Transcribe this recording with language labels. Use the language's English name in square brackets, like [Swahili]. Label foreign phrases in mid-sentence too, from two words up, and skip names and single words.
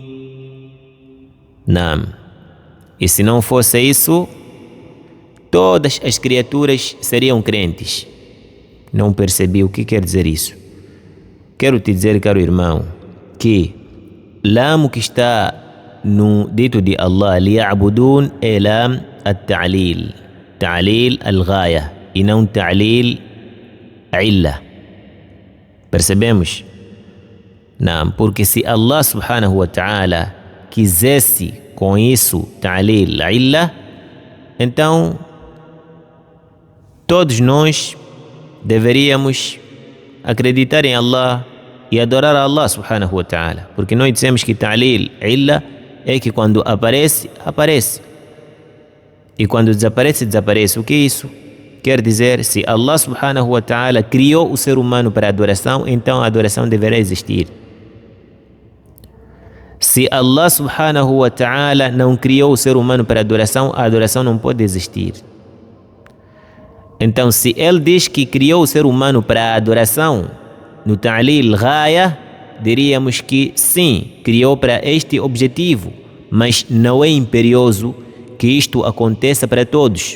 [Portuguese] Não. E se não fosse isso, todas as criaturas seriam crentes. Não percebi o que quer dizer isso. Quero te dizer, caro irmão, que lam que está no dito de Allah, liya'budun, é [Arabic] لام التعليل. تعليل الغاية [Portuguese] e não [Arabic] تعليل علة. [Portuguese] Percebemos? Não, porque se Allah [Arabic] سبحانه وتعالى [Portuguese] quisesse com isso [Arabic] تعليل علة, [Portuguese] então todos nós deveríamos acreditar em Allah e adorar a Allah [Arabic] سبحانه وتعالى, [Portuguese] porque nós dizemos que [Arabic] تعليل علة [Portuguese] é que quando aparece, aparece, e quando desaparece, desaparece. O que é isso? Quer dizer, se Allah [Arabic] سبحانه وتعالى [Portuguese] criou o ser humano para a adoração, então a adoração deverá existir. Se Allah [Arabic] سبحانه وتعالى [Portuguese] não criou o ser humano para a adoração não pode existir. Então, se Ele diz que criou o ser humano para a adoração, no [Arabic] تعليل غاية, [Portuguese] diríamos que sim, criou para este objetivo, mas não é imperioso que isto aconteça para todos.